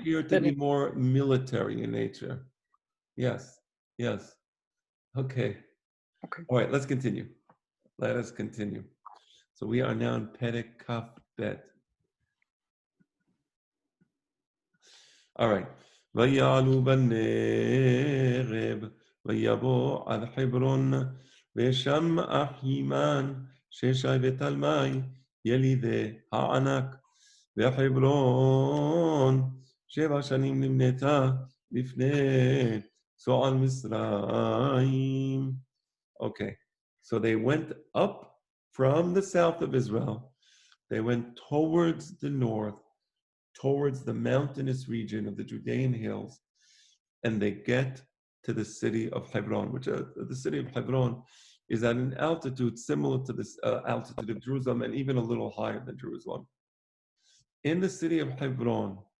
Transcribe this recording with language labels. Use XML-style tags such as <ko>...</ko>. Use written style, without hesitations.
<en>appear to be more military in nature. Yes. Okay. All right, let's continue. Let us continue. So we are now in Perek Kaf Bet. All right.</en> <he>ויעלו בנגב ויבוא עד חברון ושם אחימן ששי ותלמי ילידי הענק וחברון 7 שנים נבנתה לפני צוען מצרים.</he> <en>Okay, so they went up from the south of Israel. They went towards the north, towards the mountainous region of the Judean hills, and they get to the city of Hebron, which the city of Hebron is at an altitude similar to this altitude of Jerusalem and even a little higher than Jerusalem. In the city of Hebron,</en>